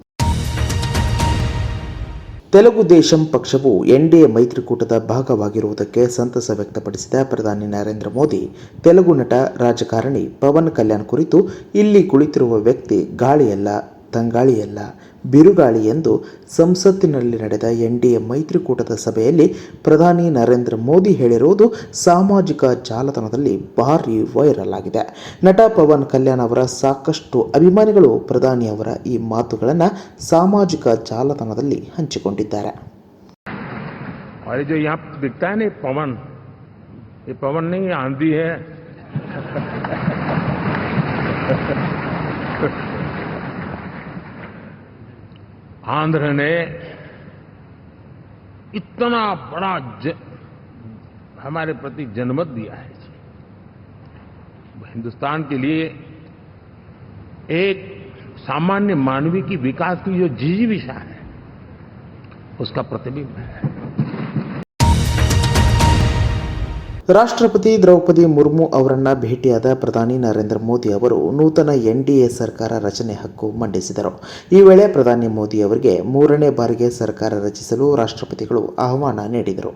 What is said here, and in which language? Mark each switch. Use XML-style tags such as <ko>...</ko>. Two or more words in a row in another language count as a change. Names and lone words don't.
<kn>ತೆಲುಗು ದೇಶಂ ಪಕ್ಷವು ಎನ್ಡಿಎ ಮೈತ್ರಿಕೂಟದ ಭಾಗವಾಗಿರುವುದಕ್ಕೆ ಸಂತಸ ವ್ಯಕ್ತಪಡಿಸಿದ ಪ್ರಧಾನಿ ನರೇಂದ್ರ ಮೋದಿ, ತೆಲುಗು ನಟ, ರಾಜಕಾರಣಿ ಪವನ್ ಕಲ್ಯಾಣ್ ಕುರಿತು ಇಲ್ಲಿ ಕುಳಿತಿರುವ ವ್ಯಕ್ತಿ ಗಾಳಿಯಲ್ಲ, ತಂಗಾಳಿಯಲ್ಲ, ಬಿರುಗಾಳಿ ಎಂದು ಸಂಸತ್ತಿನಲ್ಲಿ ನಡೆದ ಎನ್ಡಿಎ ಮೈತ್ರಿಕೂಟದ ಸಭೆಯಲ್ಲಿ ಪ್ರಧಾನಿ ನರೇಂದ್ರ ಮೋದಿ ಹೇಳಿರುವುದು ಸಾಮಾಜಿಕ ಜಾಲತಾಣದಲ್ಲಿ ಭಾರೀ ವೈರಲ್ ಆಗಿದೆ. ನಟ ಪವನ್ ಕಲ್ಯಾಣ್ ಅವರ ಸಾಕಷ್ಟು ಅಭಿಮಾನಿಗಳು ಪ್ರಧಾನಿ ಅವರ ಈ ಮಾತುಗಳನ್ನು ಸಾಮಾಜಿಕ ಜಾಲತಾಣದಲ್ಲಿ ಹಂಚಿಕೊಂಡಿದ್ದಾರೆ.</kn> <hi>आंध्र ने इतना बड़ा हमारे प्रति जनमत दिया है. हिंदुस्तान के लिए एक सामान्य मानवीय की विकास की जो जिजीविषा है उसका प्रतिबिंब है.</hi> <kn>ರಾಷ್ಟ್ರಪತಿ ದ್ರೌಪದಿ ಮುರ್ಮು ಅವರನ್ನ ಭೇಟಿಯಾದ ಪ್ರಧಾನಿ ನರೇಂದ್ರ ಮೋದಿ ಅವರು ನೂತನ ಎನ್ಡಿಎ ಸರ್ಕಾರ ರಚನೆ ಹಕ್ಕು ಮಂಡಿಸಿದರು. ಈ ವೇಳೆ ಪ್ರಧಾನಿ ಮೋದಿ ಅವರಿಗೆ 3ನೇ ಬಾರಿಗೆ ಸರ್ಕಾರ ರಚಿಸಲು ರಾಷ್ಟ್ರಪತಿಗಳು ಆಹ್ವಾನ ನೀಡಿದರು.</kn>